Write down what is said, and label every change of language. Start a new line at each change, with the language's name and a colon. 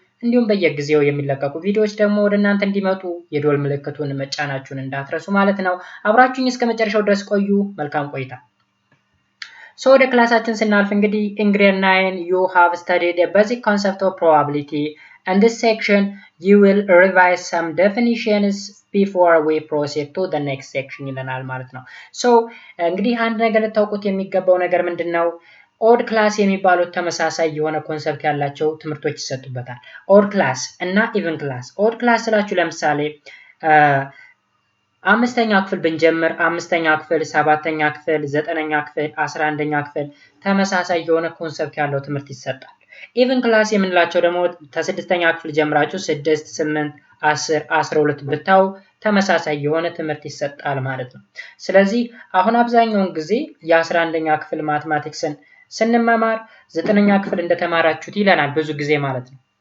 Amharic: እንዲሁም በየጊዜው የሚለቀቁ ቪዲዮዎች ደግሞ ወደ እናንተ እንዲመጡ የደወል ምልክቱን መጫናችሁን እንዳትረሱ ማለት ነው። አብራችሁኝ እስከ መጨረሻው ድረስ ቆዩ። መልካም ቆይታ። ወደ ክላሳችን ስናልፍ እንግዲህ
English: in grade 9 you have studied a basic concept of probability. In this section you will revise some definitions before we proceed to the next section
Amharic: ይለናል ማለት ነው። እንግዲህ አንድ ነገር ልታውቁት የሚገባው ነገር ምንድነው? ኦድ ክላስ የሚባሉት ተመሳሳይ የሆነ ኮንሰፕት ያላቸው ትምህርቶች ይሰጡበታል። ኦድ ክላስ እና ኢቭን ክላስ። ኦድ ክላስ ስላችሁ ለምሳሌ አምስተኛ ክፍል ብንጀምር አምስተኛ ክፍል፣ ሰባተኛ ክፍል፣ ዘጠነኛ ክፍል፣ 11ኛ ክፍል ተመሳሳይ የሆነ ኮንሰፕት ያለው ትምህርት ይሰጣል። ኢቭን ክላስ የምንላቸው ደግሞ ከስድስተኛ ክፍል ጀምራችሁ 6፣ 8፣ 10፣ 12 ብታው ተመሳሳይ የሆነ ትምህርት ይሰጣል ማለት ነው። ስለዚህ አሁን አብዛኛውን ጊዜ የ11ኛ ክፍል ማትማቲክስን ስንመማር 9ኛ ክፍል እንደተማራችሁት ይለናል ብዙ ጊዜ ማለት ነው።